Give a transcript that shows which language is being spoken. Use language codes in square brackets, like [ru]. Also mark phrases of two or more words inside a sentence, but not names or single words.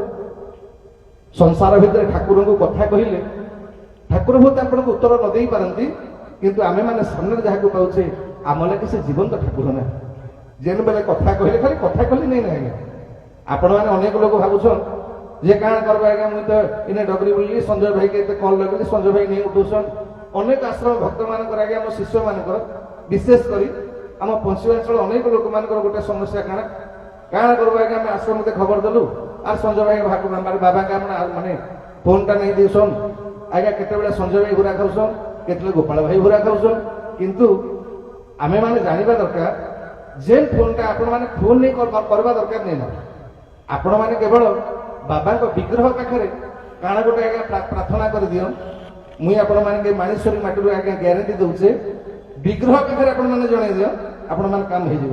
[spv] ସଂସାର ଭିତରେ ଠାକୁରଙ୍କୁ କଥା କହିଲେ ଠାକୁର ବହୁତ ଆପଣଙ୍କୁ ଉତ୍ତର ନ ଦେଇପାରନ୍ତି କିନ୍ତୁ ଆମେମାନେ ସାମ୍ନାରେ ଯାହାକୁ ପାଉଛେ ଆମ ଲାଗି ସେ ଜୀବନ୍ତ ଠାକୁର ନା ଯେନ୍ ବେଲେ କଥା କହିଲେ ଖାଲି କଥା କହିଲେ ନେଇ ନା ଆଜ୍ଞା ଆପଣମାନେ ଅନେକ ଲୋକ ଭାବୁଛନ୍ ଯେ କାଣା କରବା ଆଜ୍ଞା ମୁଇଁ ତ ଇନେ ଡଗରି ବୁଲିଲି ସଞ୍ଜୟ ଭାଇକି ଏତେ କଲ୍ ଲଗେଇଲି ସଞ୍ଜୟ ଭାଇ ନେଇ ଉଠୁଛନ୍ ଅନେକ ଆଶ୍ରମ ଭକ୍ତମାନଙ୍କର ଆଜ୍ଞା ଆମ ଶିଷ୍ୟମାନଙ୍କର ବିଶେଷ କରି ଆମ ପଶ୍ଚିମାଞ୍ଚଳ ଅନେକ ଲୋକମାନଙ୍କର ଗୋଟେ ସମସ୍ୟା କାଣା କାଣା କରବା ଆଜ୍ଞା ଆମେ ଆଶ୍ରମତେ ଖବର ଦେଲୁ ଆଉ ସଞ୍ଜୟ ଭାଇ ଭାଗ ବାବାକେ ମାନେ ଫୋନଟା ନେଇ ଦିଏଛନ আজ্ঞା କେତେବେଳେ ସଞ୍ଜୟ ଭାଇ ଘୁରା ଖାଉଛନ୍ କେତେବେଳେ ଗୋପାଳ ଭାଇ ଘୁରା ଖାଉଛନ୍ କିନ୍ତୁ ଆମେ ମାନେ ଜାଣିବା ଦରକାର ଯେ ଫୋନଟା ଆପଣ ମାନେ ଫୋନ ନେଇ କରିବା ଦରକାର ନାହିଁ ନା ଆପଣ ମାନେ କେବଳ ବାବାଙ୍କ ବିଗ୍ରହ ପାଖରେ କାଣା ଗୋଟେ ଆଜ୍ଞା ପ୍ରାର୍ଥନା କରିଦିଅ ମୁଇଁ ଆପଣ ମାନେ ମାଣେଶ୍ୱରୀ ମାଟିରୁ ଆଜ୍ଞା ଗ୍ୟାରେଣ୍ଟି ଦଉଛେ ବିଗ୍ରହ ପାଖରେ ଆପଣ ମାନେ ଜଣେଇ ଦିଅ ଆପଣ ମାନେ କାମ ହେଇଯିବ